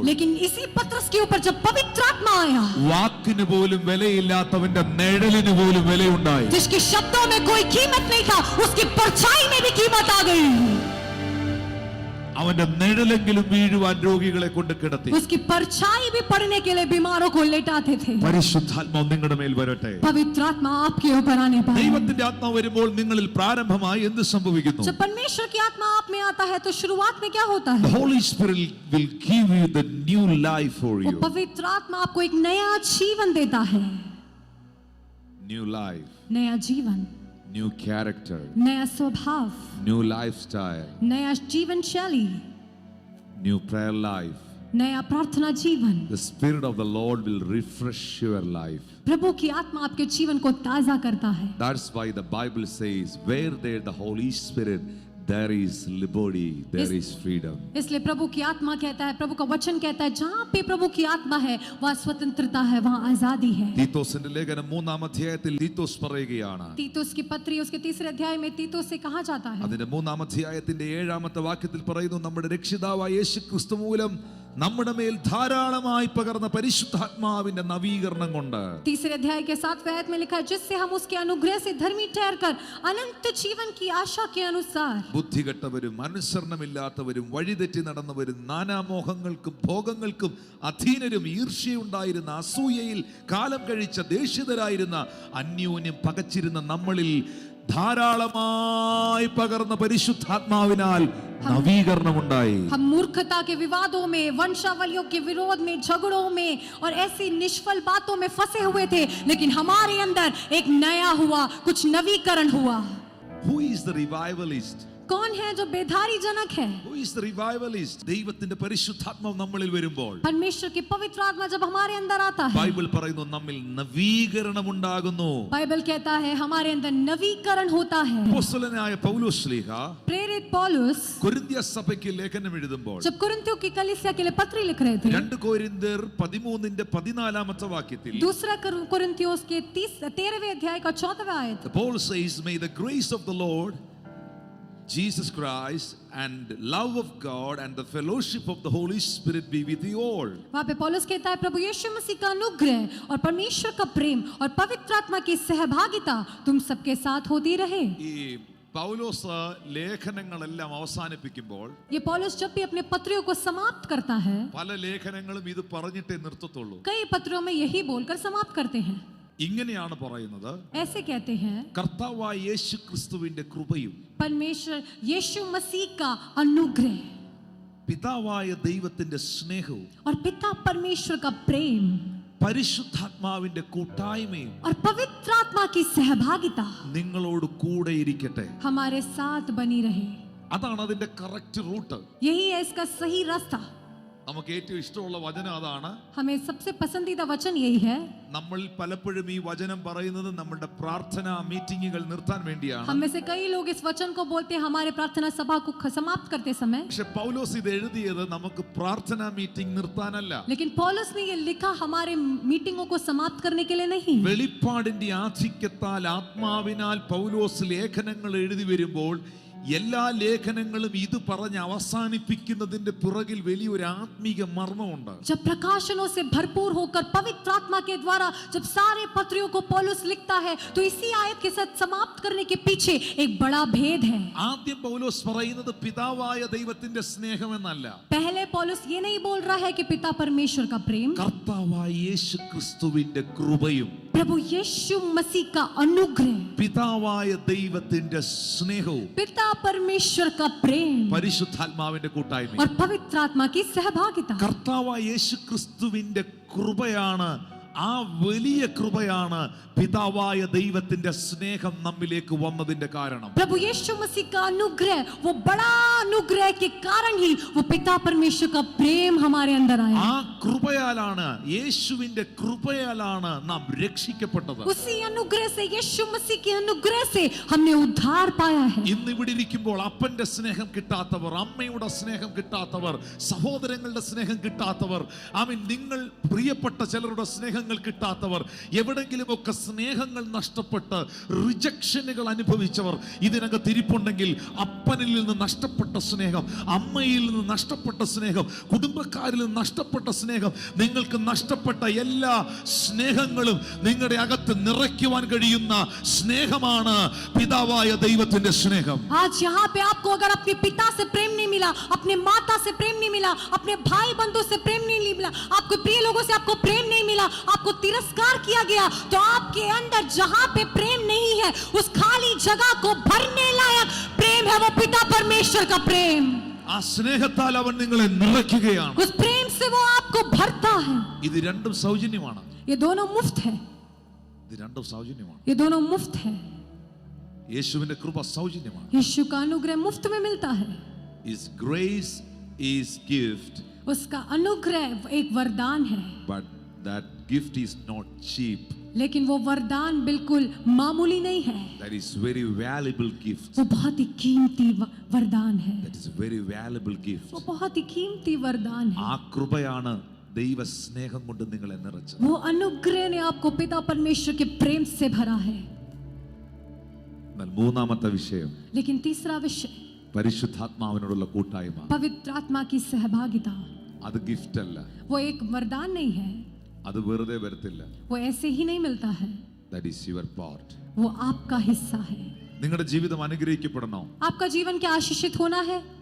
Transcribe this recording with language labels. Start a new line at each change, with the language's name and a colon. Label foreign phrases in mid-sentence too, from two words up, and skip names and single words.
Hindi: लेकिन इसी पतरस के ऊपर जब पवित्र आत्मा आया,
Malayalam: വാക്കിന് പോലും വിലയില്ലാത്തവന്റെ നിഴലിന് പോലും വിലയുണ്ടായി.
Hindi: जिसके शब्दों में कोई कीमत नहीं था, उसकी परछाई में भी कीमत आ गई.
Malayalam: അവന്റെ നിഴലെങ്കിലും വീഴുവാൻ രോഗികളെ കൊണ്ട് കിടത്തി.
Hindi: उसकी परछाई भी पड़ने के लिए बीमारों को लेटाते थे.
Malayalam: പരിശുദ്ധാത്മാവ് നിങ്ങളുടെ മേൽ വരട്ടെ.
Hindi: पवित्र आत्मा आपके ऊपर आने पाए.
Malayalam: ദൈവത്തിന്റെ ആത്മാവ് വരുമ്പോൾ നിങ്ങളിൽ പ്രാരംഭമായി എന്ത് സംഭവിക്കുന്നു?
Hindi: जब परमेश्वर की आत्मा आप में आता है तो शुरुआत में क्या होता है?
English: The Holy Spirit will give you the new life for
Hindi: वो
English: you.
Hindi: पवित्र आत्मा आपको एक नया जीवन देता है.
English: New life,
Hindi: नया जीवन,
English: new character,
Hindi: नया स्वभाव,
English: new lifestyle,
Hindi: नया जीवन शैली,
English: new prayer life.
Hindi: नया प्रार्थना जीवन.
English: The Spirit of the Lord will refresh your life.
Hindi: प्रभु की आत्मा आपके जीवन को ताजा करता है.
English: That's why the Bible says, where there the Holy Spirit, there is liberty, there is freedom.
Hindi: इसलिए प्रभु की आत्मा कहता है, प्रभु का वचन कहता है, जहाँ पे प्रभु की आत्मा है वहाँ स्वतंत्रता है, वहाँ आजादी है.
Malayalam: തീത്തോസിന്റെ ലേഖനം 3-ാം അധ്യായത്തിൽ തീത്തോസ് പറയുകയാണ്.
Hindi: तीतुस की पत्री उसके 3 अध्याय में तीतुस से कहा जाता है.
Malayalam: അതിന്റെ 3-ാം അധ്യായത്തിന്റെ 7-ാമത്തെ വാക്യത്തിൽ പറയുന്നു, നമ്മുടെ രക്ഷിതാവായ യേശുക്രിസ്തു മൂലം നമ്മുടെ മേൽ ധാരാളമായി പകർന്ന പരിശുദ്ധാത്മാവിന്റെ നവീകരണം കൊണ്ട്.
Hindi: 3 अध्याय के 7वें आयत में लिखा है, जिससे हम उसके अनुग्रह से धर्मी ठहरकर अनंत जीवन की आशा के अनुसार.
Malayalam: ബുദ്ധികെട്ടവരും അനുസരണമില്ലാത്തവരും വഴിതെറ്റി നടന്നവരും നാനാമോഹങ്ങൾക്കും ഭോഗങ്ങൾക്കും അധീനരും ഈർഷ്യയുണ്ടായിരുന്ന അസൂയയിൽ കാലം കഴിച്ച ദേഷ്യതരായിരുന്ന അന്യോന്യം പകച്ചിരുന്ന നമ്മളിൽ ധാരാളമായി പകർന്ന പരിശുദ്ധാത്മാവിനാൽ നവീകരണമുണ്ടായി.
Hindi: हम मूर्खता के विवादों में, वंशावलियों के विरोध में, झगड़ों में और ऐसी निष्फल बातों में फंसे हुए थे, लेकिन हमारे अंदर एक नया हुआ, कुछ नवीकरण हुआ.
English: Who is the revivalist?
Hindi: कौन है जो बेधारी जनक है?
English: Who is the revivalist?
Malayalam: ദൈവത്തിന്റെ പരിശുദ്ധാത്മാവ് നമ്മളിൽ വരുമ്പോൾ,
Hindi: परमेश्वर की पवित्र आत्मा जब हमारे अंदर आता है,
Malayalam: ബൈബിൾ പറയുന്നു നമ്മിൽ നവീകരണം ഉണ്ടാകുന്നു.
Hindi: बाइबल कहता है हमारे अंदर नवीकरण होता है.
Malayalam: അപ്പോസ്തലനായ പൗലോസ് ശ്ലീഹ
Hindi: प्रेरित पौलुस
Malayalam: കൊരിന്ത്യ സഭയ്ക്ക് ലേഖനം എഴുതുമ്പോൾ,
Hindi: जब कुरिन्थियों की कलीसिया के लिए पत्री लिख रहे थे,
Malayalam: 2 കൊരിന്ത്യർ 13-ന്റെ 14-ാമത്തെ വാക്യത്തിൽ,
Hindi: दूसरा कुरिन्थियों के 13वें अध्याय का 14वां आयत,
English: Paul says, may the grace of the Lord Jesus Christ and love of God and the fellowship of the Holy Spirit be with you all.
Hindi: वहाँ पे पौलुस कहता है, प्रभु यीशु मसीह का अनुग्रह और परमेश्वर का प्रेम और पवित्र आत्मा की सहभागिता तुम सबके साथ होती रहे.
Malayalam: ഈ പൗലോസ് ലേഖനങ്ങളെല്ലാം അവസാനിപ്പിക്കുമ്പോൾ
Hindi: ये पौलुस जब भी अपने पत्रियों को समाप्त करता है,
Malayalam: പല ലേഖനങ്ങളും ഇത് പറഞ്ഞിട്ടേ നിർത്തത്തുള്ളൂ.
Hindi: कई पत्रों में यही बोलकर समाप्त करते हैं.
Malayalam: ഇങ്ങനെയാണ് പറയുന്നത്,
Hindi: ऐसे कहते हैं,
Malayalam: കർത്താവായ യേശുക്രിസ്തുവിന്റെ കൃപയും
Hindi: परमेश्वर यीशु मसीह का अनुग्रह
Malayalam: പിതാവായ ദൈവത്തിന്റെ സ്നേഹവും
Hindi: और पिता परमेश्वर का प्रेम
Malayalam: പരിശുദ്ധാത്മാവിന്റെ കൂട്ടായ്മയും
Hindi: और पवित्र आत्मा की सहभागिता
Malayalam: നിങ്ങളോട് കൂടെ ഇരിക്കട്ടെ.
Hindi: हमारे साथ बनी रहे.
Malayalam: അതാണ് അതിന്റെ
English: correct route.
Hindi: यही है इसका सही रास्ता.
Malayalam: നമുക്ക് ഏറ്റവും ഇഷ്ടമുള്ള വചനം അതാണ്.
Hindi: हमें सबसे पसंदीदा वचन यही है.
Malayalam: നമ്മൾ പലപ്പോഴും ഈ വചനം പറയുന്നത് നമ്മുടെ പ്രാർത്ഥനാ മീറ്റിംഗുകൾ നിർത്താൻ വേണ്ടിയാണ്.
Hindi: हम में से कई लोग इस वचन को बोलते हैं हमारे प्रार्थना सभा को समाप्त करते समय,
Malayalam: പക്ഷെ പൗലോസ് ഇത് എഴുതിയത് നമുക്ക് പ്രാർത്ഥനാ മീറ്റിംഗ് നിർത്താനല്ല.
Hindi: लेकिन पौलुस ने ये लिखा हमारे मीटिंगों को समाप्त करने के लिए नहीं.
Malayalam: വെളിപ്പാടിന്റെ ആധിക്യത്താൽ ആത്മാവിനാൽ പൗലോസ് ലേഖനങ്ങൾ എഴുതി വരുമ്പോൾ എല്ലാ ലേഖനങ്ങളും ഇത് പറഞ്ഞ് അവസാനിപ്പിക്കുന്നതിന്റെ പുറകിൽ വലിയൊരു ആത്മീക മർമ്മമുണ്ട്.
Hindi: जब प्रकाशनों से भरपूर होकर पवित्र आत्मा के द्वारा जब सारे पत्रियों को पौलुस लिखता है, तो इसी आयत के साथ समाप्त करने के पीछे एक बड़ा भेद है.
Malayalam: ആദ്യം പൗലോസ് പറയുന്നത് പിതാവായ ദൈവത്തിന്റെ സ്നേഹമെന്നല്ല.
Hindi: पहले पौलुस ये नहीं बोल रहा है कि पिता परमेश्वर का प्रेम,
Malayalam: കർത്താവായ യേശുക്രിസ്തുവിന്റെ കൃപയും
Hindi: प्रभु यीशु मसीह का अनुग्रह,
Malayalam: പിതാവായ ദൈവത്തിന്റെ സ്നേഹവും
Hindi: पिता परमेश्वर का प्रेम
Malayalam: പരിശുദ്ധാത്മാവിന്റെ കൂട്ടായ്മ.
Hindi: और पवित्र आत्मा की सहभागिता.
Malayalam: കർത്താവായ യേശുക്രിസ്തുവിന്റെ കൃപയാണ് ആ വലിയ കൃപയാണ് പിതാവായ ദൈവത്തിന്റെ സ്നേഹം നമ്മിലേക്ക് വന്നതിന്റെ കാരണം.
Hindi: प्रभु यीशु मसीह का अनुग्रह, वो बड़ा अनुग्रह के कारण ही वो पिता परमेश्वर का प्रेम हमारे अंदर आया.
Malayalam: ആ കൃപയാലാണ്, യേശുവിന്റെ കൃപയാലാണ് നാം രക്ഷിക്കപ്പെട്ടത്.
Hindi: उसी अनुग्रह से, यीशु मसीह के अनुग्रह से हमने उद्धार पाया है.
Malayalam: ഇന്ന് ഇവിടെ ഇരിക്കുമ്പോൾ അപ്പന്റെ സ്നേഹം കിട്ടാത്തവർ, അമ്മയുടെ സ്നേഹം കിട്ടാത്തവർ, സഹോദരങ്ങളുടെ സ്നേഹം കിട്ടാത്തവർ, ആമീൻ, നിങ്ങൾ പ്രിയപ്പെട്ട ചിലരുടെ സ്നേഹങ്ങൾ കിട്ടാത്തവർ, എവിടെങ്കിലുമൊക്കെ സ്നേഹങ്ങൾ നഷ്ടപ്പെട്ട് റിജക്ഷനുകൾ അനുഭവിച്ചവർ ഇതിനകത്ത് ഇരിപ്പുണ്ടെങ്കിൽ, അപ്പനിൽ നിന്ന് നഷ്ടപ്പെട്ട സ്നേഹം, അമ്മയിൽ നിന്ന് നഷ്ടപ്പെട്ട സ്നേഹം, കുടുംബക്കാരിൽ നിന്ന് നഷ്ടപ്പെട്ട സ്നേഹം, നിങ്ങൾക്ക് നഷ്ടപ്പെട്ട എല്ലാ സ്നേഹങ്ങളും നിങ്ങളുടെ അകത്ത് നിറയ്ക്കുവാൻ കഴിയുന്ന സ്നേഹമാണ് പിതാവായ ദൈവത്തിന്റെ സ്നേഹം.
Hindi: आज यहाँ पे आपको अगर अपने पिता से प्रेम नहीं मिला, अपने माता से प्रेम नहीं मिला, अपने भाई बंधु से प्रेम नहीं मिला, आपको प्रिय लोगों से आपको प्रेम नहीं मिला, आपको तिरस्कार किया गया, तो आपके अंदर जहाँ पे प्रेम नहीं है, उस खाली जगह को भरने लायक प्रेम है वो पिता परमेश्वर का प्रेम.
Malayalam: ആ സ്നേഹത്താൽ അവൻ നിങ്ങളെ നിറയ്ക്കുകയാണ്.
Hindi: उस प्रेम से वो आपको भरता है.
Malayalam: ഇത് രണ്ടും സൗജന്യമാണ്.
Hindi: ये दोनों मुफ्त है.
Malayalam: ഇത് രണ്ടും സൗജന്യമാണ്.
Hindi: ये दोनों मुफ्त है.
Malayalam: യേശുവിന്റെ കൃപ സൗജന്യമാണ്.
Hindi: यीशु का अनुग्रह मुफ्त में मिलता है.
English: His grace is gift,
Hindi: उसका अनुग्रह एक वरदान है,
English: but that gift is not cheap.
Hindi: लेकिन वो वरदान बिल्कुल मामूली नहीं है.
English: That is very valuable gift.
Hindi: वो बहुत ही कीमती वरदान है.
English: That is very valuable gift.
Hindi: वो बहुत ही कीमती वरदान है.
Malayalam: ആ കൃപയാണ് ദൈവ സ്നേഹം കൊണ്ട് നിങ്ങളെ നിറച്ചത്.
Hindi: वो अनुग्रह ने आपको पिता परमेश्वर के प्रेम से भरा है.
Malayalam: എന്നാൽ മൂന്നാമത്തെ വിഷയം,
Hindi: लेकिन तीसरा विषय,
Malayalam: പരിശുദ്ധാത്മാവിനോടുള്ള കൂട്ടായ്മ.
Hindi: पवित्र आत्मा की सहभागिता.
Malayalam: അത് ഗിഫ്റ്റ് അല്ല,
Hindi: वो एक वरदान नहीं है,
Malayalam: അത് വെറുതെ വരത്തില്ല.
Hindi: वो ऐसे ही नहीं मिलता है,
English: That is your part.
Hindi: वो आपका हिस्सा है.
Malayalam: നിങ്ങളുടെ ജീവിതം അനുഗ്രഹിക്കപ്പെടണോ?
Hindi: आपका जीवन क्या आशीषित होना है?